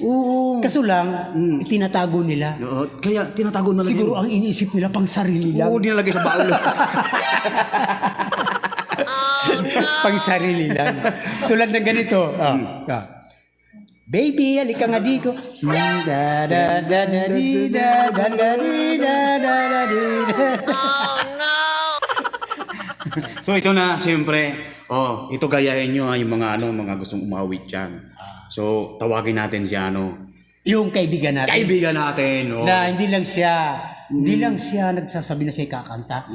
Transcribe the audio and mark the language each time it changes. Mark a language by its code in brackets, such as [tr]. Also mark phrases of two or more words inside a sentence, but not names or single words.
[tl] Oo. Kaso lang, itinatago nila. Kaya tinatago na lang Siguro ang iniisip nila pang sarili lang. Oo, dinalagay sa baul. Pang sarili lang. Tulad ng ganito. Baby, halika nga dito. Da da da da di da da da di da da da di da. So ito na, siyempre, ito gayahin nyo yung mga gustong umawit dyan. So tawagin natin si Yung kaibigan natin. kaibigan natin. Na hindi lang siya nagsasabi na siya kakanta.